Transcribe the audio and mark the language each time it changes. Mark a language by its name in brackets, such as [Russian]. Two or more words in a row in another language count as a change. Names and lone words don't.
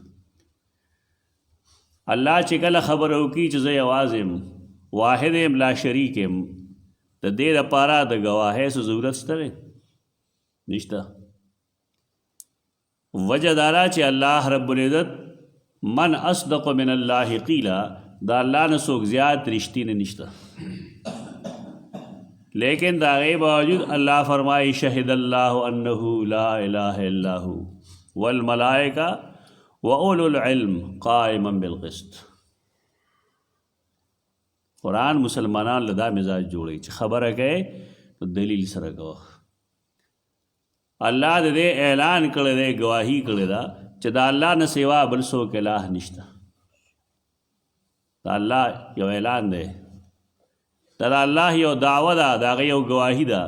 [Pashto] الله چې کله خبره وکړي چې زه یوازې یم، واحد یم، لا شریک یم، د دې لپاره د ګواهۍ څه ضرورت شته دی؟ نشته. وجه دا ده چې الله رب العزت [Arabic] من اصدق من الله قیلا، [Pashto] دا الله نه څوک زیات رښتینی نشته. لیکن دا غي باوجود الله فرمایي [Arabic] شهد الله انه لا اله الا هو والملائکه واولو العلم قائما بالقسط. [Pashto] قرآن مسلمانان له دا مزاج جوړوي چې خبره کوي نو دلیل سره کوه. الله د دې اعلان کړی دی، ګواهي کړې ده چې د الله نه سوا بل څوک الہ نشته. دا الله یو اعلان دی، دا الله یو دعوه ده، د هغه یو ګواهي ده.